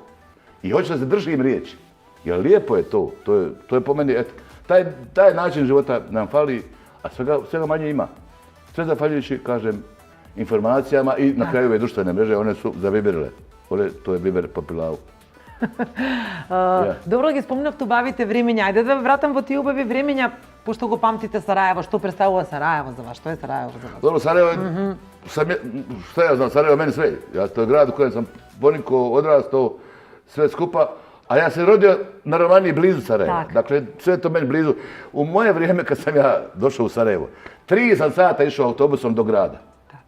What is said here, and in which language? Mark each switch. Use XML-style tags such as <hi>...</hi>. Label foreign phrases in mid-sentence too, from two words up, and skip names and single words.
<bs>I hoću da se držim riječi. Jer lijepo je to, to je po meni, taj način života nam fali, a svega manje ima. Sve zahvaljujući, kažem, informacijama i na kraju ove društvene mreže, one su zaviberile. To je biber po pilavu.</bs> <mk>Добро ги спомнавте убавите времења. Ајде да ве вратам во тие убави времења, пошто го памтите Сараево. Што представува Сараево за вас? Што е Сараево за вас?</mk> <bs>Dobro, Sarajevo je, šta ja znam, Sarajevo je meni sve. To je grad u kojem sam ponikao, odrastao, sve skupa. A ja sam rodio na Romaniji blizu Sarajeva. Dakle, sve je to meni blizu. U moje vrijeme kad sam ja došao u Sarajevo, 3 sam sata išao autobusom do grada.</bs>